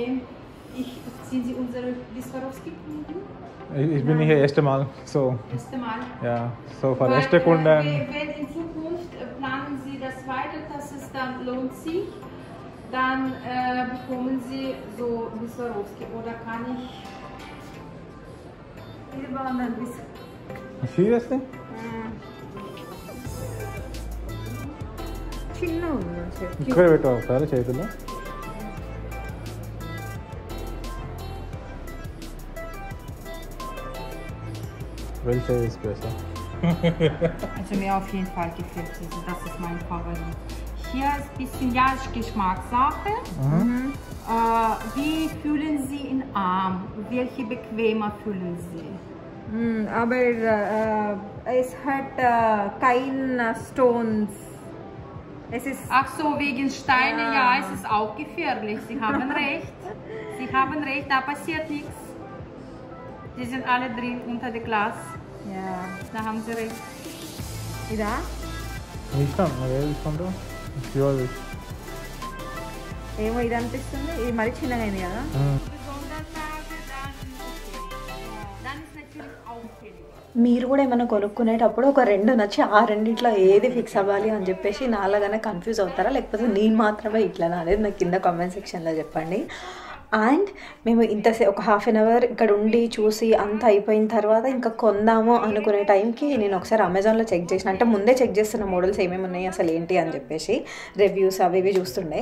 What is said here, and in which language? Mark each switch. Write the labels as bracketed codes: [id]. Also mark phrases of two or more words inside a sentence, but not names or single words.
[de] Sind Sie unsere Swarovski-Kunden? Ich bin hier erste Mal so Erste Mal. ja so für Weil, erste Kunden wenn in Zukunft planen Sie das weiter, dass es dann lohnt sich, dann bekommen Sie so Swarovski oder kann ich. [te] ఇది బాగుంది అనిపిస్తుంది. seriously చిన్న ఉంది మంచిగా. ఇక్కడ పెట్టు ఒకసారి చేతిలో [de] welche ist besser? Also mir auf jeden Fall gefällt diese, das ist mein Favorit. Hier ist ein bisschen, ja, ist Geschmackssache. Wie fühlen Sie den Arm? Welche bequemer fühlen Sie? Aber es hat keine Stones. Es ist Ach so, wegen Steine, ja, es ist auch gefährlich. Sie haben recht. Sie haben recht, da passiert nichts. Die sind alle drin unter dem Glas. ja. Da haben Sie recht. [te] ఇదా నీ ఇష్టం నాకు ఏది తీసుకుంటావు ప్యూర్ ఏమో ఇది అనిపిస్తుంది. ఇది మరీ చిన్నగా అయింది కదా. [de] Sondertage, dann okay. Dann ist natürlich auffällig. [te] మీరు కూడా ఏమైనా కొనుక్కునేటప్పుడు ఒక రెండు నచ్చి ఆ రెండిట్లో ఏది ఫిక్స్ అవ్వాలి అని చెప్పేసి నాలాగానే కన్ఫ్యూజ్ అవుతారా లేకపోతే నేను మాత్రమే ఇట్లా అనేది నాకు కింద [en] comment section [te] చెప్పండి. అండ్ మేము ఇంతసేపు ఒక [en] half an hour [te] ఇక్కడ ఉండి చూసి అంత అయిపోయిన తర్వాత ఇంకా కొందాము అనుకునే టైంకి నేను ఒకసారి అమెజాన్లో చెక్ చేసిన, అంటే ముందే చెక్ చేస్తున్న మోడల్స్ ఏమేమి ఉన్నాయి అసలు ఏంటి అని చెప్పేసి రివ్యూస్ అవి ఇవి చూస్తుండే.